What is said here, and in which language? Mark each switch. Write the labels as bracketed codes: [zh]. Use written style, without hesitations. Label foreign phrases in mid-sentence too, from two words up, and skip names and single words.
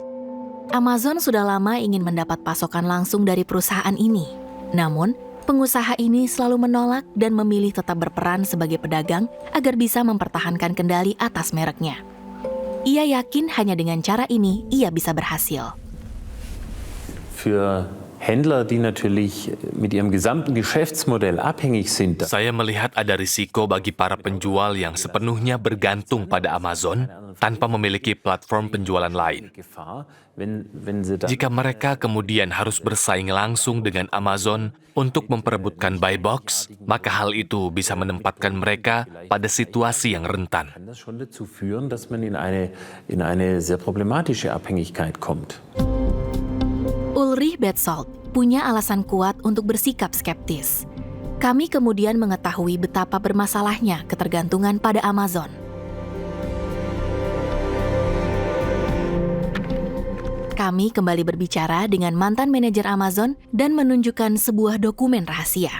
[id] Amazon sudah lama ingin mendapat pasokan langsung dari perusahaan ini. Namun, pengusaha ini selalu menolak dan memilih tetap berperan sebagai pedagang agar bisa mempertahankan kendali atas mereknya. Ia yakin hanya dengan cara ini ia bisa berhasil. [de] Für Händler, die natürlich mit ihrem gesamten Geschäftsmodell abhängig sind. [id] Saya melihat ada risiko bagi para penjual yang sepenuhnya bergantung pada Amazon tanpa memiliki platform penjualan lain. Jika mereka kemudian harus bersaing langsung dengan Amazon untuk memperebutkan [en] buy box, [id] maka hal itu bisa menempatkan mereka pada situasi yang rentan. [de] Das schon dazu führen, dass man in eine sehr problematische Abhängigkeit kommt. [id] Ulrich Bedsalt punya alasan kuat untuk bersikap skeptis. Kami kemudian mengetahui betapa bermasalahnya ketergantungan pada Amazon. Kami kembali berbicara dengan mantan manajer Amazon dan menunjukkan sebuah dokumen rahasia.